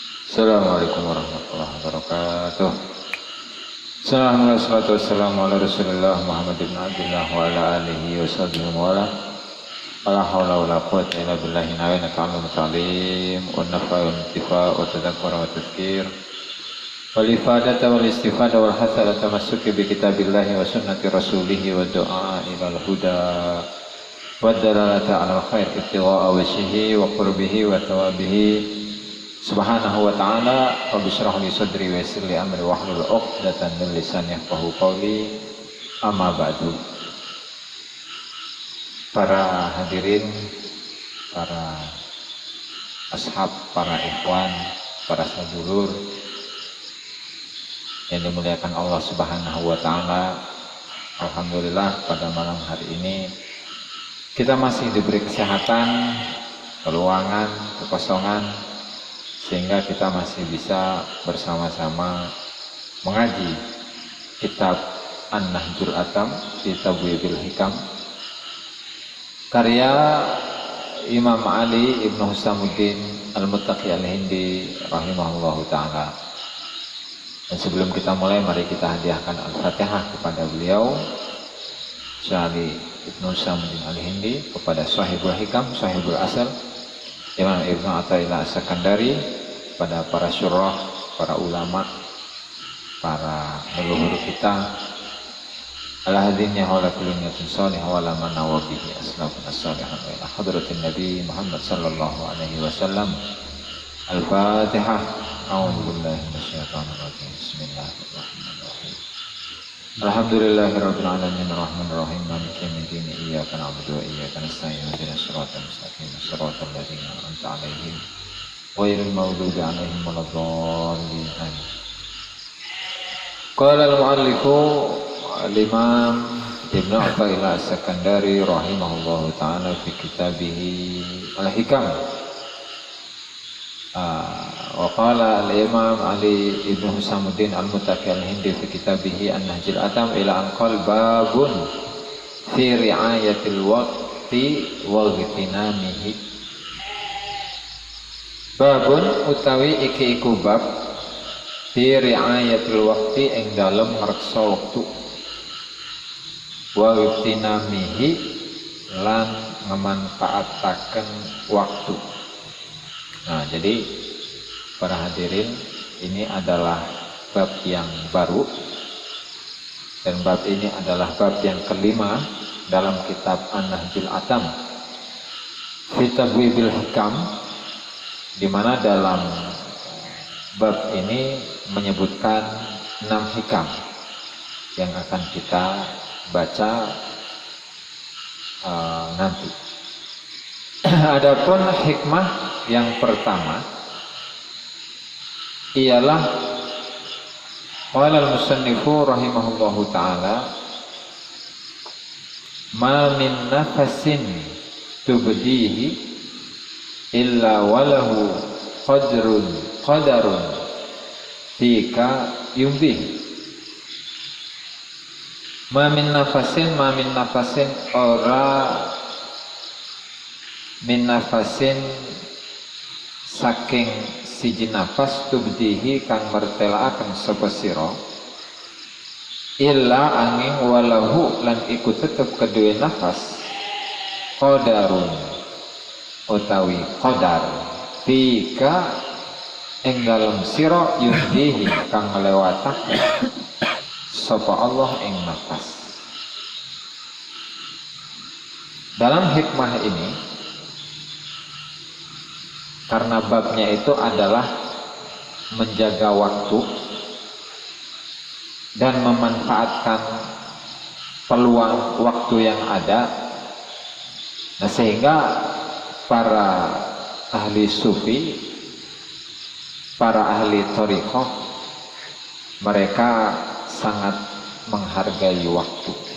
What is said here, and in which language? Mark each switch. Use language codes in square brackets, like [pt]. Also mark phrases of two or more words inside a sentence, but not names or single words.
[ar] السلام عليكم ورحمة الله وبركاته. السلام عليكم ورحمة الله وبركاته. رسول الله محمد بن عبد الله وعلى آله وصحبه وعلى. لا حول ولا قوة إلا بالله العلي العظيم. ونفع وانتفاع وتذكر وتذكير. والإفادة والاستفادة والحصل تمسك بكتاب الله وسنة رسوله ودعاء إلى الهدى. ودلالة على الخير ابتغاء وجهه وقربه وثوابه. سبحانه وتعالى. رب اشرح لي صدري ويسر لي أمري واحلل عقدة من لساني يفقه قولي. أما بعد. [id] Para hadirin, para ashab, para ikhwan, para sadulur yang dimuliakan Allah [ar] سبحانه وتعالى. [id] Alhamdulillah pada malam hari ini kita masih diberi kesehatan, keluangan, kekosongan, sehingga kita masih bisa bersama-sama mengaji kitab An-Nahjul Atam fi Tabwibil Hikam karya Imam Ali Ibnu Husamuddin Al-Muttaqi Al-Hindi [ar] رحمه الله تعالى. [id] Dan sebelum kita mulai, mari kita hadiahkan Al-Fatihah kepada beliau Syekh Ali Ibnu Husamuddin Al-Hindi, kepada Sahibul Hikam, Sahibul Asal Imam Ibnu Athaillah As-Sakandari, pada para syurah, para ulama, para leluhur kita, [ar] على هادينا وعلى كل نية صالحة وعلى من نوى به أسلافنا الصالحين وإلى حضرة النبي محمد صلى الله عليه وسلم. Al-Fatihah. أعوذ بالله من الشيطان الرجيم. بسم الله الرحمن الرحيم. الحمد لله رب العالمين الرحمن الرحيم مالك يوم الدين إياك نعبد وإياك نستعين اهدنا الصراط المستقيم صراط الذين أنعمت عليهم غير المغضوب عليهم ولا الضالين. قال المؤلف الإمام ابن عطاء الله السكندري رحمه الله تعالى في كتابه الحكم. وقال الإمام علي ابن حسام الدين المتقي الهندي في كتابه النهج الأتم إلى أن قال باب في رعاية الوقت واغتنامه. [jv] Babun utawi iki iku bab [ar] في رعاية الوقت [jv] ing dalem ngreksa wektu [ar] واغتنامه [jv] lan memanfaataken waktu. [id] Nah, jadi para hadirin, ini adalah bab yang baru, dan bab ini adalah bab yang kelima dalam kitab An-Nahjul Atam fi Tabwibil Hikam, di mana dalam bab ini menyebutkan 6 hikam yang akan kita baca nanti. Adapun hikmah yang pertama ialah [ar] قال المصنف رحمه الله تعالى ما من نفس تبديه إلا وله قدر فيك يمضيه. ما من نفس [jv] ora [ar] من نفس [jv] saking siji nafas tubdihi kang mertelaaken sapa sira illa angin walahu lan iku tetep kedue nafas qadarun utawi qadar fika ing dalem sira yumdihi kang nglewataken sapa Allah ing nafas. [id] Dalam hikmah ini, karena babnya itu adalah menjaga waktu dan memanfaatkan peluang waktu yang ada, nah sehingga para ahli sufi, para ahli thariqah, mereka sangat menghargai waktu.